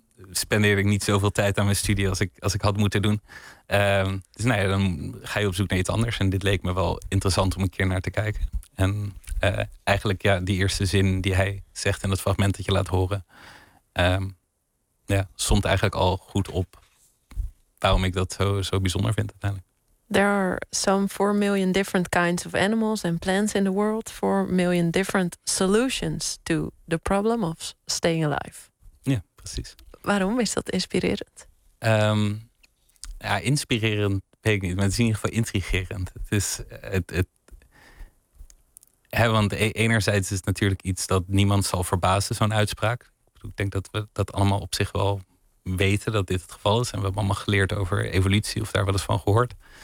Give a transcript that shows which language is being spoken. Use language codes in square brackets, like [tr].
[nl] Spendeerde ik niet zoveel tijd aan mijn studie als ik had moeten doen. Dan ga je op zoek naar iets anders. En dit leek me wel interessant om een keer naar te kijken. En die eerste zin die hij zegt in het fragment dat je laat horen. Somt eigenlijk al goed op waarom ik dat zo bijzonder vind uiteindelijk. [en] There are some 4 million different kinds of animals and plants in the world. 4 million different solutions to the problem of staying alive. [nl] Ja, precies. Waarom is dat inspirerend? Inspirerend weet ik niet, maar het is in ieder geval intrigerend. Het is want enerzijds is het natuurlijk iets dat niemand zal verbazen, zo'n uitspraak. Ik denk dat we dat allemaal op zich wel weten dat dit het geval is. En we hebben allemaal geleerd over evolutie of daar wel eens van gehoord.